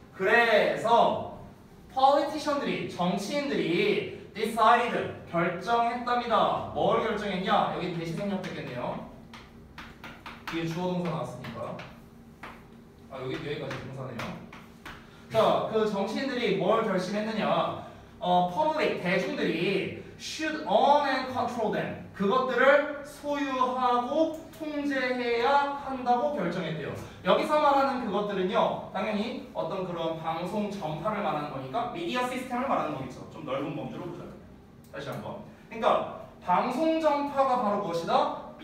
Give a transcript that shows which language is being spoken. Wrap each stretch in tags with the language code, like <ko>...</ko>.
<ko>그래서 politician들이 정치인들이 decided 결정했답니다. 뭘 결정했냐? 여기 대시 생략됐겠네요. 뒤에 주어 동사 나왔으니까. 아, 여기까지 동사네요. 자, 그 정치인들이 뭘 결심했느냐?</ko> <en>public</en> <ko>대중들이</ko> <en>should own and control them.</en> <ko>그것들을 소유하고 통제해야 한다고 결정했대요. 여기서 말하는 그것들은요, 당연히 어떤 그런 방송 전파를 말하는 거니까 미디어 시스템을 말하는 거겠죠. 좀 넓은 범주로 보자. 다시 한번. 그러니까 방송 전파가 바로 무엇이다?</ko>